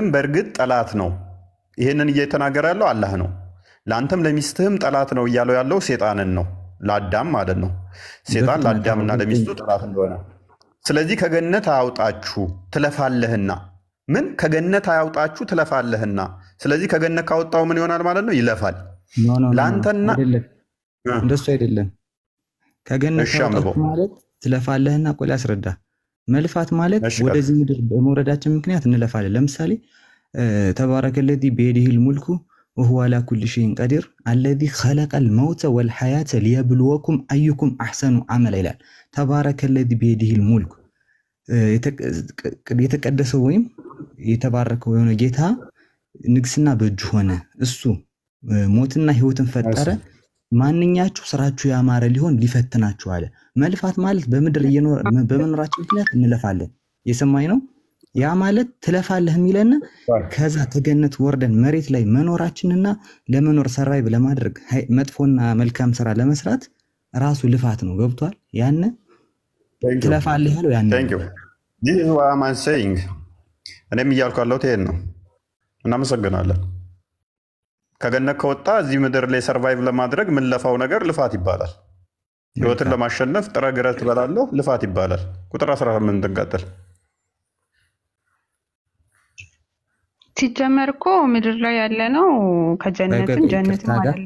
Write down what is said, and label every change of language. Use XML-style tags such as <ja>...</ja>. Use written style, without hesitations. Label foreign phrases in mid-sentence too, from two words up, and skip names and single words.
<am>በእርግጥ ጠላት ነው። ይህንን እየተናገረ ያለው አላህ ነው። ለአንተም ለሚስትህም ጠላት ነው እያለው ያለው ሴጣንን ነው፣ ለአዳም ማለት ነው። ሴጣን ለአዳምና ለሚስቱ ጠላት እንደሆነ ስለዚህ ከገነት አያውጣችሁ ትለፋለህና። ምን ከገነት አያውጣችሁ ትለፋለህና። ስለዚህ ከገነት ካወጣው ምን ይሆናል ማለት ነው? ይለፋል። ለአንተና እንደሱ አይደለም። ከገነት አያውጣችሁ ማለት ትለፋለህና። ቆይ ላስረዳ። መልፋት ማለት ወደዚህ ምድር በመውረዳችን ምክንያት እንለፋለን። ለምሳሌ ተባረከ</am> <ar>الذي بيده الملك وهو على كل شيء قدير الذي خلق الموت والحياة ليبلوكم أيكم أحسن عملا</ar> <am>ይላል። ተባረከ</am> <ar>الذي بيده الملك</ar> <am>የተቀደሰው ወይም የተባረከው የሆነ ጌታ ንግስና በእጁ ሆነ። እሱ ሞትና ህይወትን ፈጠረ። ማንኛችሁ ስራችሁ ያማረ ሊሆን ሊፈትናችሁ አለ። መልፋት ማለት በምድር በመኖራችን ምክንያት እንለፋለን። የሰማይ ነው። ያ ማለት ትለፋለህ የሚለና ከዛ ከገነት ወርደን መሬት ላይ መኖራችንና ለመኖር ሰርቫይቭ ለማድረግ መጥፎና መልካም ስራ ለመስራት ራሱ ልፋት ነው። ገብቷል? ያነ ትለፋለህ ያለው ያነ</am> <en>This is what I'm saying.</en> <am>እኔም እያልኩ ያለሁት ይሄን ነው። እናመሰግናለን። ከገነት ከወጣ እዚህ ምድር ላይ ሰርቫይቭ ለማድረግ ምን ለፋው ነገር ልፋት ይባላል። ህይወትን ለማሸነፍ ጥረ ግረት ትበላለህ፣ ልፋት ይባላል። ቁጥር 18 እንቀጥል። ሲጀመር እኮ ምድር ላይ ያለ ነው ከጀነትም ጀነትም አይደል?</am>